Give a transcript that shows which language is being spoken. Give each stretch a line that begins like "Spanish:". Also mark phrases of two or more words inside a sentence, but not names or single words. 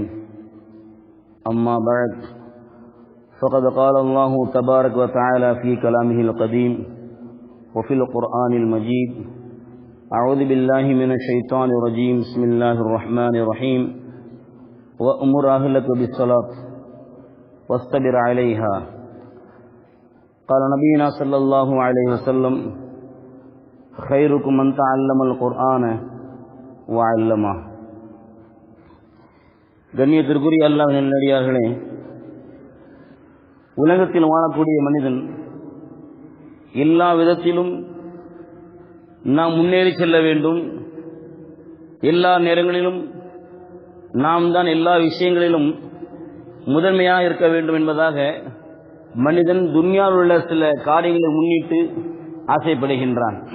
Arabic: أما بعد، فقد قال الله تبارك وتعالى في كلامه القديم وفي القرآن المجيد: أعوذ بالله من الشيطان الرجيم، بسم الله الرحمن الرحيم، وأمر أهلك بالصلاة واصطبر عليها. قال نبينا صلى الله عليه وسلم: خيركم من تعلم القرآن وعلمه.
Tamil: கண்ணியத்திற்குரிய அல்லாஹ்வின் நல்லடியார்களே, உலகத்தில் வாழக்கூடிய மனிதன் எல்லா விதத்திலும் நாம் முன்னேறி செல்ல வேண்டும், எல்லா நேரங்களிலும் நாம் தான் எல்லா விஷயங்களிலும் முதன்மையாக இருக்க வேண்டும் என்பதாக மனிதன் துன்யாவில் உள்ள சில காரியங்களை முன்னிட்டு ஆசைப்படுகின்றான்.